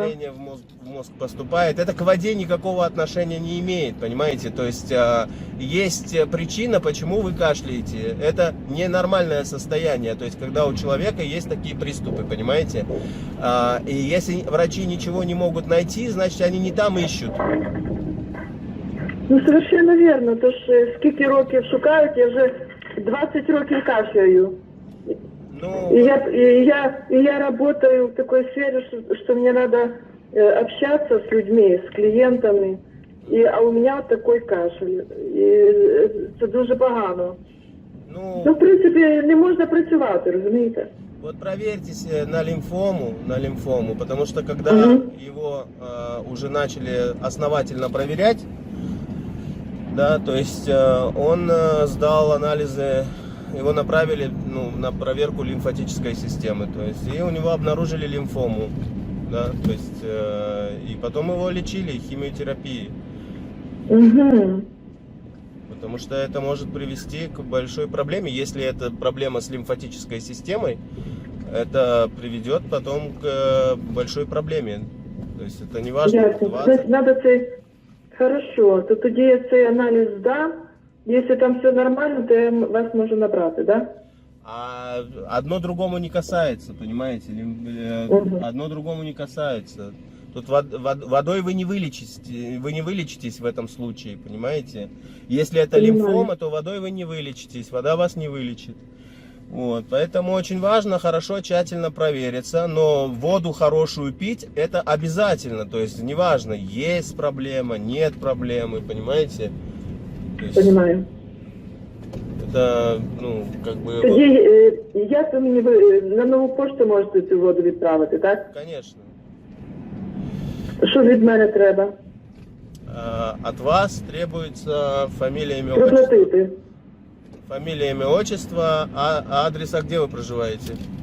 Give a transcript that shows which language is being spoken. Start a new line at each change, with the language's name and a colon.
Russian: Давление в мозг поступает. Это к воде никакого отношения не имеет, понимаете? То есть есть причина, почему вы кашляете. Это ненормальное состояние. То есть когда у человека есть такие приступы, понимаете? И если врачи ничего не могут найти, значит они не там ищут. Ну, совершенно верно.
Ukrainian: Тож скільки років шукають, я вже 20 років кашляю. Ну,
Russian: я работаю в такой сфере, что мне надо общаться с людьми, с клиентами, а у меня вот такой кашель.
Ukrainian: І це дуже погано. Ну, в принципі, не можна працювати, розумієте?
Russian: Вот проверьтесь на лимфому, потому что когда его уже начали основательно проверять, Да, то есть он сдал анализы, его направили на проверку лимфатической системы, то есть и у него обнаружили лимфому, да, то есть и потом его лечили химиотерапией. Угу. Потому что это может привести к большой проблеме. Если это проблема с лимфатической системой, это приведет потом к большой проблеме. То есть это не важно.
Ukrainian: Ясно. Значить, надо цей... Хорошо, то тоді я цей аналіз здам. Якщо там все нормально, то я вас можу набрати, да?
Russian: А одно другому не касается, понимаете? Одно другому не касается. Тут водой вы не вылечитесь в этом случае, понимаете? Если это лимфома, то водой вы не вылечитесь, вода вас не вылечит. Вот, поэтому очень важно хорошо, тщательно провериться, но воду хорошую пить это обязательно, то есть неважно, есть проблема, нет проблемы, понимаете? То есть, Понимаю. это, как бы...
Ukrainian: Тоді, як ви мені на нову пошту можете цю воду відправити, так?
Russian: Конечно.
Ukrainian: Що від мене треба?
Russian: От вас требуется фамилия, имя, отчество.
Ukrainian: Проплатити.
Russian: Фамилия, имя, отчество, а адреса, где вы проживаете?